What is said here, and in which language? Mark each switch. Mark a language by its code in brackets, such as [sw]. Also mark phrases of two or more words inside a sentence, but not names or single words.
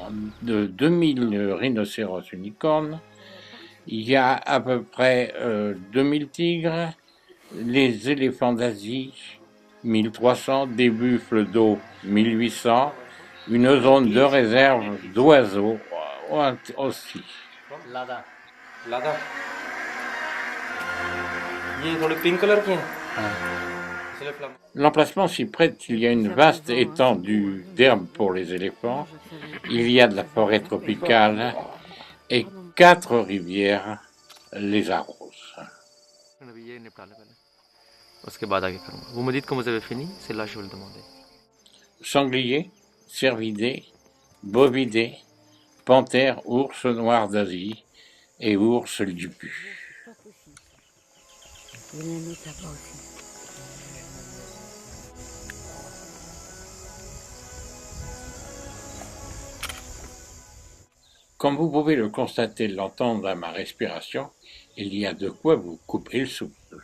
[fr] de 2000 rhinocéros unicornes, il y a à peu près 2000 tigres, les éléphants d'Asie 1300, des buffles d'eau 1800, une zone de réserve d'oiseaux aussi. [hi] ये थोड़े पिंक कलर की हैं [fr] C'est le flamand. L'emplacement s'y prête, il y a une vaste étendue d'herbe pour les éléphants, il y a de la forêt tropicale et 4 rivières les arrosent. [hi] अभी ये निपटा ले पहले उसके बाद आगे करूँगा वो मजीद को मुझे [fr] fini c'est là je vais le demander. Sangliers, cervidés, bovidés, panthères, ours noirs d'Asie et ours lupus. Il y en a un autre là-bas aussi. Comme vous pouvez le constater, l'entendre à ma respiration, il y a de quoi vous couper le souffle.